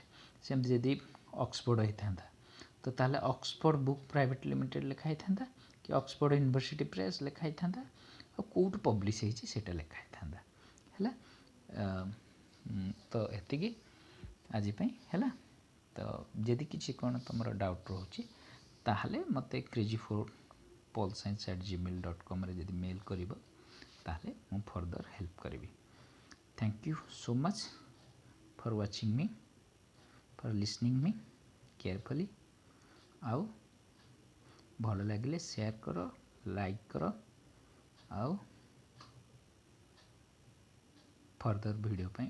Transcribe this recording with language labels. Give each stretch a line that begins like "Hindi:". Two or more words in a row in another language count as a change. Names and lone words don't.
Odia: ସେମିତି ଯଦି ଅକ୍ସଫୋର୍ଡ଼ ହେଇଥାନ୍ତା ତ ତାହେଲେ ଅକ୍ସଫୋର୍ଡ଼ ବୁକ୍ ପ୍ରାଇଭେଟ୍ ଲିମିଟେଡ଼୍ ଲେଖା ହେଇଥାନ୍ତା, କି ଅକ୍ସଫୋର୍ଡ଼ ୟୁନିଭର୍ସିଟି ପ୍ରେସ୍ ଲେଖା ହେଇଥାନ୍ତା, ଆଉ କେଉଁଠୁ ପବ୍ଲିଶ ହେଇଛି ସେଇଟା ଲେଖା ହେଇଥାନ୍ତା। ହେଲା, ତ ଏତିକି ଆଜି ପାଇଁ ହେଲା। ତ ଯଦି କିଛି କ'ଣ ତୁମର ଡାଉଟ୍ ରହୁଛି ତାହେଲେ ମୋତେ crazy4polscience@gmail.comରେ ଯଦି ମେଲ୍ କରିବ ତାହେଲେ ମୁଁ
English: further help
Odia: କରିବି।
English: Thank you so much for watching me, for listening me carefully.
Odia: ଆଉ ଭଲ ଲାଗିଲେ ସେୟାର କର, ଲାଇକ୍ କର, ଆଉ
English: further video
Odia: ପାଇଁ ୱେଟ୍ କର।